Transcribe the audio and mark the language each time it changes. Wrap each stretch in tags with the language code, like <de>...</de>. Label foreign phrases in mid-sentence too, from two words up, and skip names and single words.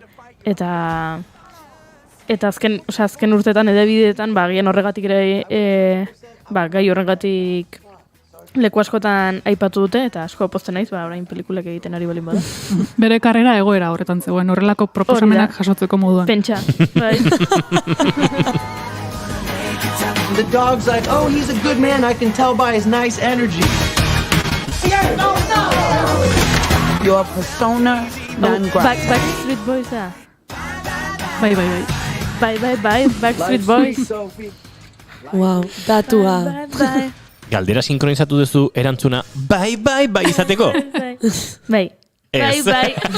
<eu>Eta azken urtetan edabideetan, gian horregatik ere, gai horregatik leku askotan aipatu dute, eta asko pozten naiz, orain pelikulak egiten ari balin bada. Bere karrera egoera horretan zegoen, horrelako proposamenak jasotzeko moduan. Pentsa, bai.</eu> <en>The dog's like, oh, he's a good man, I can tell by his nice energy. Your persona non grata.</en> <eu>Backstreet Boys, Bai, Backstreet Boys. Wow, datua. Galdera sinkronizatu duzu erantzuna bai izateko? Bai. Bai.</eu>